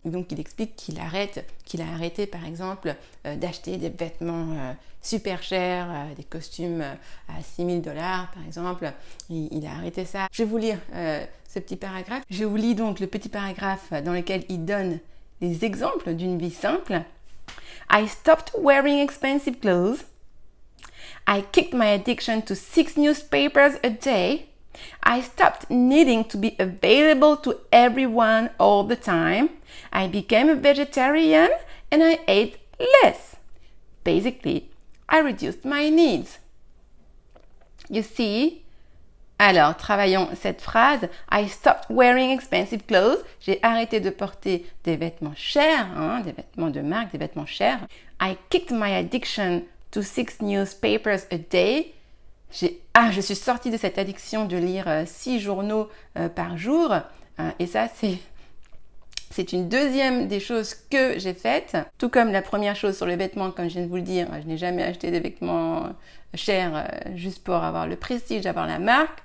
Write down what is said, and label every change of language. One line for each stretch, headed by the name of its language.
French: Donc il explique qu'il a arrêté par exemple d'acheter des vêtements super chers, des costumes à $6 000 par exemple. Il a arrêté ça. Je vais vous lire ce petit paragraphe. Je vous lis donc le petit paragraphe dans lequel il donne les exemples d'une vie simple.
English: I stopped wearing expensive clothes. I kicked my addiction to 6 newspapers a day. I stopped needing to be available to everyone all the time. I became a vegetarian and I ate less. Basically, I reduced my needs. You see?
French: Alors, travaillons cette phrase.
English: I stopped wearing expensive clothes.
French: J'ai arrêté de porter des vêtements chers, des vêtements de marque, des vêtements chers.
English: I kicked my addiction to 6 newspapers a day.
French: Je suis sortie de cette addiction de lire 6 journaux par jour. Et ça, C'est une deuxième des choses que j'ai faites. Tout comme la première chose sur les vêtements, comme je viens de vous le dire, je n'ai jamais acheté des vêtements chers juste pour avoir le prestige, avoir la marque.